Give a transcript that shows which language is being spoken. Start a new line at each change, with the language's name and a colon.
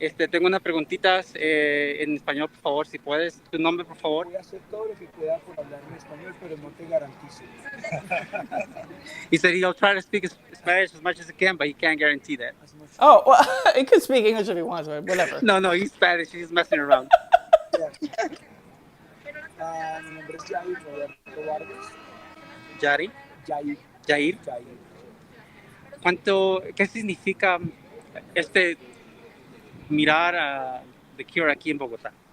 Spanish: Tengo unas preguntitas en español, por favor, si puedes. Tu nombre, por favor. Voy a hacer todo lo que pueda por hablar en español, pero no te garantizo.
English: He said he'll try to speak Spanish as much as he can, but he can't guarantee that. Oh, well, he could speak English if he wants, but whatever. No, he's Spanish. He's messing around.
Spanish: Mi nombre es Jair Roberto Vargas. Yari? Jair. Jair. ¿Qué significa mirar a The Cure aquí en Bogotá?